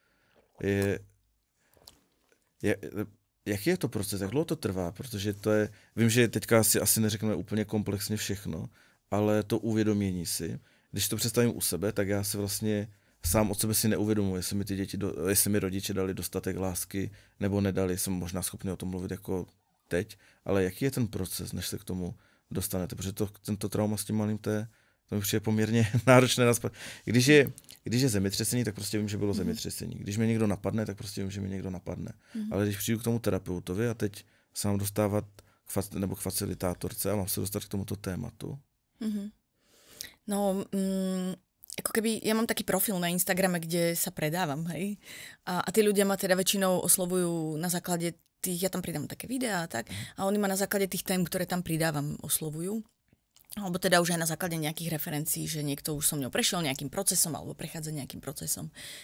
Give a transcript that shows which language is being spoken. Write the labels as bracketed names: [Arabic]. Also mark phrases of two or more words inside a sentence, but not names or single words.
[Czech] jaký je to proces, jak dlouho to trvá, protože to je, vím, že teďka asi neřekneme úplně komplexně všechno, ale to uvědomění si, když to představím u sebe, tak já si vlastně sám od sebe si neuvědomuji, jestli mi rodiče dali dostatek lásky nebo nedali, jsem možná schopný o tom mluvit jako teď, ale jaký je ten proces, než se k tomu dostanete, protože tento trauma s tím malým T, to mi přijde poměrně náročné. Když je zemětřesení, tak prostě vím, že bylo zemětřesení. Když mě někdo napadne, tak prostě vím, že mě někdo napadne. Ale když přijdu k tomu terapeutovi a teď se mám dostávat k facilitátorce a mám se dostat k tomuto tématu. [Slovak] No, ako keby, ja mám taký profil na Instagrame, kde sa predávam, hej. A tí ľudia ma teda väčšinou oslovujú na základe tých, ja tam pridám také videá a tak, a oni ma na základe tých tém, ktoré tam pridávam, oslovujú. Alebo teda už aj na základe nejakých referencií, že niekto už so mnou prešiel nejakým procesom alebo prechádza nejakým procesom.